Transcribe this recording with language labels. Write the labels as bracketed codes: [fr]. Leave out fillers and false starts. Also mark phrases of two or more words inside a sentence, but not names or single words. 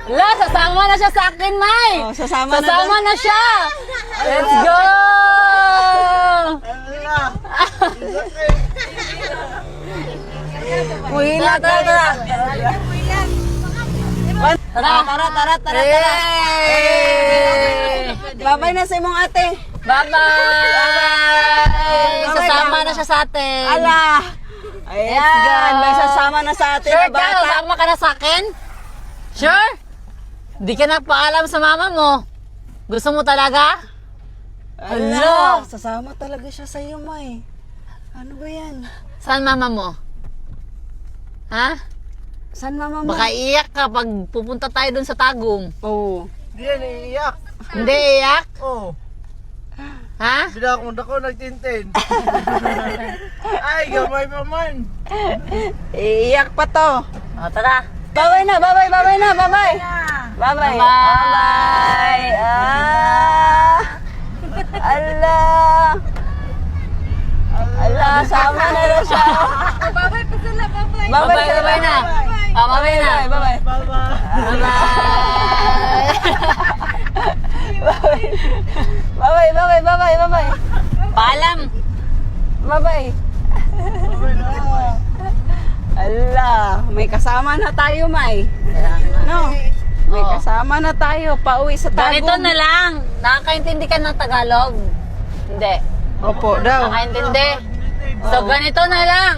[tl] La, sasama na siya sa akin, May. Oh, sasama na siya. [en] Let's go. [tl] Muhila, Tara. Tara. [ceb] Babay na sa imong ate. [tl] Bye-bye. Sasama na siya sa atin. Ala. Ayan, may sasama na sa atin Sure na ka? bata. Sasama ka na sa akin? Sure? Di ka nagpaalam sa mama mo. Gusto mo talaga? Ala, sasama talaga siya sa iyo, May. Ano ba yan? Saan mama mo? Ha? Saan mama mo? Baka iyak ka pag pupunta tayo dun sa Tagum. Oo. Hindi yan iiyak. Hindi iyak? Oo. Ha? [ceb] Binakong ako nagtintin. Ay, gamay pa man. [tl] Iiyak pa to. O, tara. Babay na. Babay. Babay. Bye-bye. Ala. Ala, sama na na siya. Bye-bye na. Babay Bye-bye na. Bye-bye. Bye-bye. Bye-bye. Paalam. Bye-bye. Ala, may kasama na tayo, May. No? May Oo. kasama na tayo. Pauwi sa Tagum. Ganito na lang. Nakakaintindi ka ng Tagalog? Hindi. Opo daw. Nakakaintindi? So, ganito na lang.